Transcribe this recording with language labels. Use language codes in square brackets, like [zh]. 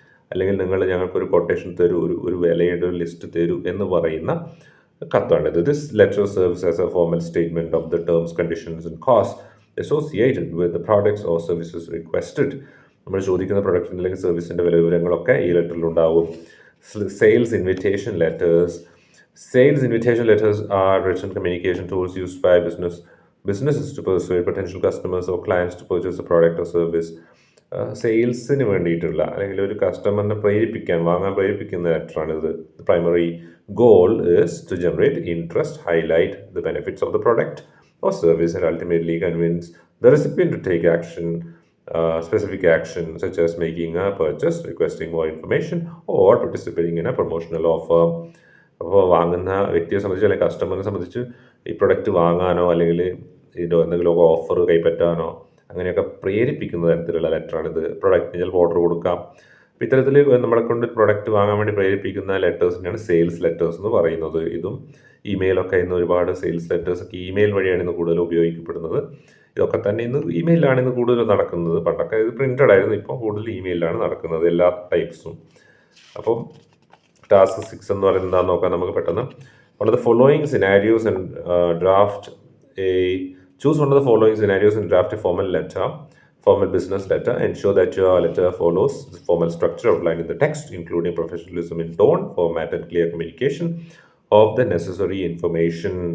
[ml] അല്ലെങ്കിൽ നിങ്ങൾ ഞങ്ങൾക്കൊരു കൊട്ടേഷൻ തരൂ, ഒരു വിലയുടെ ഒരു ലിസ്റ്റ് തരൂ എന്ന് പറയുന്ന കത്താണിത്. [en] This letter serves as a formal statement of the terms, conditions and cost associated with the products or services requested. [ml] നമ്മൾ ചോദിക്കുന്ന പ്രൊഡക്റ്റിൻ്റെ അല്ലെങ്കിൽ സർവീസിൻ്റെ വിവരങ്ങളൊക്കെ ഈ ലെറ്ററിൽ ഉണ്ടാവും. [en] Sales invitation letters. Sales invitation letters are written communication tools used by businesses to persuade potential customers or clients to purchase a product or service. [ml] സെയിൽസിന് വേണ്ടിയിട്ടുള്ള അല്ലെങ്കിൽ ഒരു കസ്റ്റമറിനെ വാങ്ങാൻ പ്രേരിപ്പിക്കുന്ന ലെറ്ററാണിത്. [en] The primary goal is to generate interest, highlight the benefits of the product or service and ultimately convince the recipient to take action, specific action such as making a purchase, requesting more information or participating in a promotional offer. [ml] അപ്പോൾ വാങ്ങുന്ന വ്യക്തിയെ സംബന്ധിച്ച് അല്ലെങ്കിൽ കസ്റ്റമറിനെ സംബന്ധിച്ച് ഈ product വാങ്ങാനോ അല്ലെങ്കിൽ ഇതിൻ്റെ എന്തെങ്കിലും ഓഫർ കൈപ്പറ്റാനോ അങ്ങനെയൊക്കെ പ്രേരിപ്പിക്കുന്ന തരത്തിലുള്ള ലെറ്ററാണിത്. പ്രൊഡക്റ്റിന് ചിലപ്പോൾ ഓർഡർ കൊടുക്കാം. അപ്പോൾ ഇത്തരത്തിൽ നമ്മളെ കൊണ്ട് പ്രൊഡക്റ്റ് വാങ്ങാൻ വേണ്ടി പ്രേരിപ്പിക്കുന്ന ലെറ്റേഴ്സിനെയാണ് സെയിൽസ് ലെറ്റേഴ്സ് എന്ന് പറയുന്നത്. ഇതും ഇമെയിലൊക്കെ ഇന്ന് ഒരുപാട് സെയിൽസ് ലെറ്റേഴ്സൊക്കെ ഇമെയിൽ വഴിയാണ് ഇന്ന് കൂടുതൽ ഉപയോഗിക്കപ്പെടുന്നത്. ഇതൊക്കെ തന്നെ ഇന്ന് ഇമെയിലാണ് ഇന്ന് കൂടുതൽ നടക്കുന്നത്. പണ്ടൊക്കെ ഇത് പ്രിൻറ്റഡ് ആയിരുന്നു, ഇപ്പോൾ കൂടുതൽ ഇമെയിലാണ് നടക്കുന്നത് എല്ലാ ടൈപ്സും. അപ്പം ടാസ്ക് 6 എന്ന് പറയുന്നത് എന്താണെന്ന് നോക്കാം നമുക്ക് പെട്ടെന്ന്. [en] One of the following scenarios and draft choose one of the following scenarios and draft a formal business letter. Ensure that your letter follows the formal structure outlined in the text, including professionalism in tone, format, and clear communication of the necessary information.